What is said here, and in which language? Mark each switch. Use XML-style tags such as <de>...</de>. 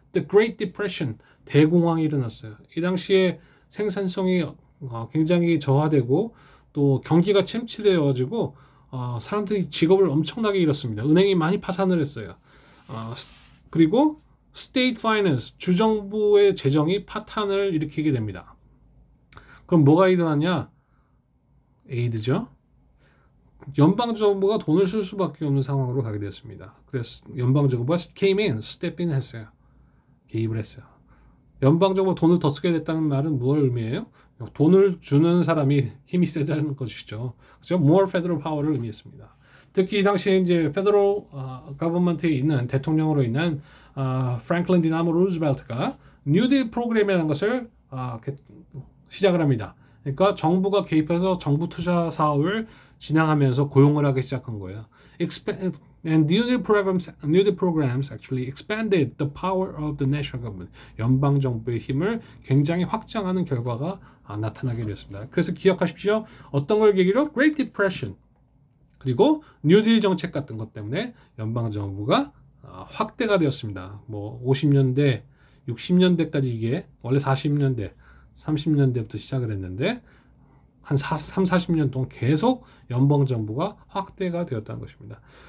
<en>The Great Depression,</en> <ko>대공황이 일어났어요. 이 당시에 생산성이 굉장히 저하되고 또 경기가 침체되어가지고 사람들이 직업을 엄청나게 잃었습니다. 은행이 많이 파산을 했어요. 그리고 State Finance, 주정부의 재정이 파탄을 일으키게 됩니다. 그럼 뭐가 일어났냐? 에이드죠. 연방정부가 돈을 쓸 수밖에 없는 상황으로 가게 되었습니다. 그래서 연방정부가</ko> <en>came in, step in</en> <ko>했어요. 개입을 했어요. 연방정부가 돈을 더 쓰게 됐다는 말은 무엇을 의미해요? 돈을 주는 사람이 힘이 세다는 것이죠. 그죠?</ko> <en>More federal power</en> <ko>를 의미했습니다. 특히 이 당시에 이제 federal government에 있는 대통령으로 있는 프랭클린 디나모 루즈벨트가 뉴딜 프로그램이라는 것을 시작을 합니다. 그러니까 정부가 개입해서 정부 투자 사업을 진행하면서 고용을 하기 시작한 거예요.</ko> <en>And New Deal programs actually expanded the power of the national government.</en> <ko>연방 정부의 힘을 굉장히 확장하는 결과가 나타나게 되었습니다. 그래서 기억하십시오. 어떤 걸 계기로 Great Depression 그리고 뉴딜 정책 같은 것 때문에 연방 정부가 확대가 되었습니다. 뭐 50년대, 60년대까지 이게 원래 40년대, 30년대부터 시작을 했는데 한 40년 동안 계속 연방 정부가 확대가 되었다는 것입니다.</ko>